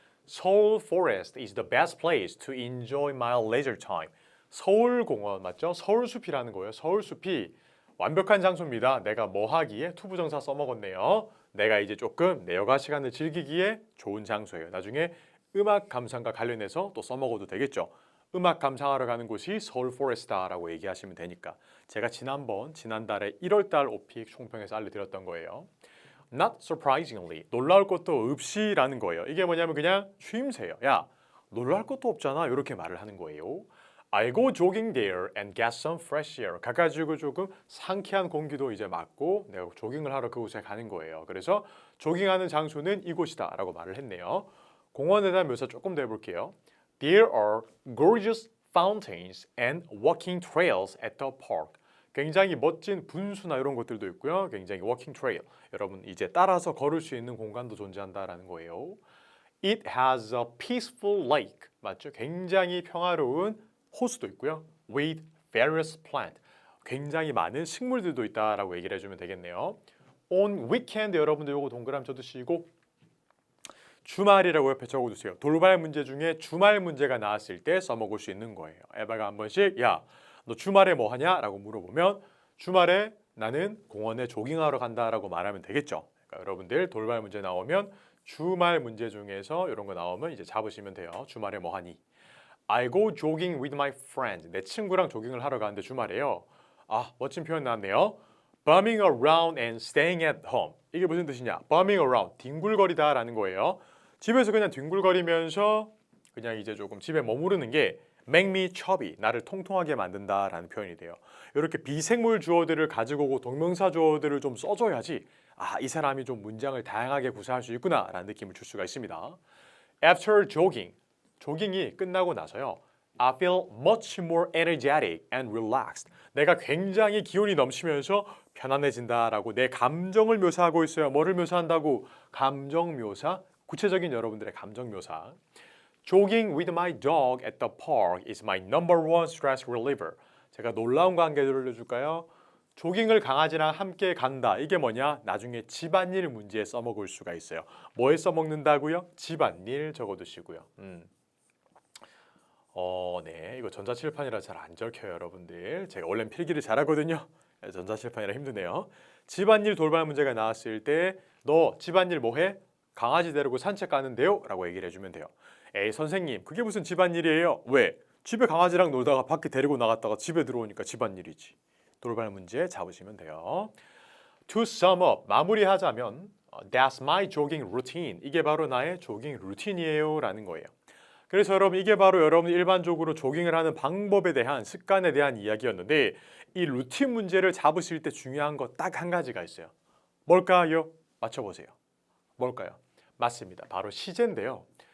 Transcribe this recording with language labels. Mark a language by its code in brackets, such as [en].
[en] Seoul Forest is the best place to enjoy my leisure time. [ko] 서울 공원 맞죠? 서울숲이라는 거예요. 서울숲이 완벽한 장소입니다. 내가 뭐 하기에 투부정사 써먹었네요. 내가 이제 조금 내 여가 시간을 즐기기에 좋은 장소예요. 나중에 음악 감상과 관련해서 또 써먹어도 되겠죠. 음악 감상하러 가는 곳이 서울 포레스트다라고 얘기하시면 되니까. 제가 지난달에 1월달 오픽 총평에서 알려드렸던 거예요. [en] Not surprisingly, [ko] 놀라울 것도 없이라는 거예요. 이게 뭐냐면 그냥 추임새예요. 야, 놀랄 것도 없잖아. 이렇게 말을 하는 거예요. [en] I go jogging there and get some fresh air. [ko] 가가지고 조금 상쾌한 공기도 이제 맞고 내가 조깅을 하러 그곳에 가는 거예요. 그래서 조깅하는 장소는 이곳이다 라고 말을 했네요. 공원에 대한 묘사 조금 더 해볼게요. There are gorgeous fountains and walking trails at the park. 굉장히 멋진 분수나 이런 것들도 있고요. 굉장히 [en] walking trail. [ko] 여러분 이제 따라서 걸을 수 있는 공간도 존재한다라는 거예요. [en] It has a peaceful lake. [ko] 맞죠? 굉장히 평화로운 호수도 있고요. [en] With various plants. [ko] 굉장히 많은 식물들도 있다라고 얘기를 해주면 되겠네요. [en] On weekend [ko] 여러분들 요거 동그라미 쳐두시고 주말이라고 옆에 적어두세요. 돌발 문제 중에 주말 문제가 나왔을 때 써먹을 수 있는 거예요. 에바가 한 번씩 야, 너 주말에 뭐 하냐? 라고 물어보면 주말에 나는 공원에 조깅하러 간다라고 말하면 되겠죠. 그러니까 여러분들 돌발 문제 나오면 주말 문제 중에서 이런 거 나오면 이제 잡으시면 돼요. 주말에 뭐 하니? [en] I go jogging with my friend. [ko] 내 친구랑 조깅을 하러 가는데 주말에요. 아, 멋진 표현 나왔네요. [en] Bumming around and staying at home. [ko] 이게 무슨 뜻이냐? [en] Bumming around, [ko] 뒹굴거리다라는 거예요. 집에서 그냥 뒹굴거리면서 그냥 이제 조금 집에 머무르는 게 [en] make me chubby, [ko] 나를 통통하게 만든다라는 표현이 돼요. 이렇게 비생물 주어들을 가지고 오고 동명사 주어들을 좀 써줘야지 아, 이 사람이 좀 문장을 다양하게 구사할 수 있구나라는 느낌을 줄 수가 있습니다. [en] After jogging, [ko] 조깅이 끝나고 나서요. [en] I feel much more energetic and relaxed. [ko] 내가 굉장히 기운이 넘치면서 편안해진다라고 내 감정을 묘사하고 있어요. 뭐를 묘사한다고? 감정 묘사. 구체적인 여러분들의 감정 묘사. [en] Jogging with my dog at the park is my number one stress reliever. [ko] 제가 놀라운 관계를 알려줄까요? 조깅을 강아지랑 함께 간다. 이게 뭐냐? 나중에 집안일 문제에 써먹을 수가 있어요. 뭐에 써먹는다고요? 집안일 적어두시고요. 네, 이거 전자칠판이라 잘 안 적혀요, 여러분들. 제가 원래 필기를 잘하거든요. 전자칠판이라 힘드네요. 집안일 돌발 문제가 나왔을 때 너 집안일 뭐해? 강아지 데리고 산책 가는데요? 라고 얘기를 해주면 돼요. 에이 선생님 그게 무슨 집안일이에요? 왜? 집에 강아지랑 놀다가 밖에 데리고 나갔다가 집에 들어오니까 집안일이지. 돌발 문제 잡으시면 돼요. [en] To sum up, [ko] 마무리하자면 [en] That's my jogging routine. [ko] 이게 바로 나의 조깅 루틴이에요 라는 거예요. 그래서 여러분 이게 바로 여러분 일반적으로 조깅을 하는 방법에 대한 습관에 대한 이야기였는데 이 루틴 문제를 잡으실 때 중요한 거 딱 한 가지가 있어요. 뭘까요? 맞춰보세요. 뭘까요? 맞습니다. 바로 시제인데요.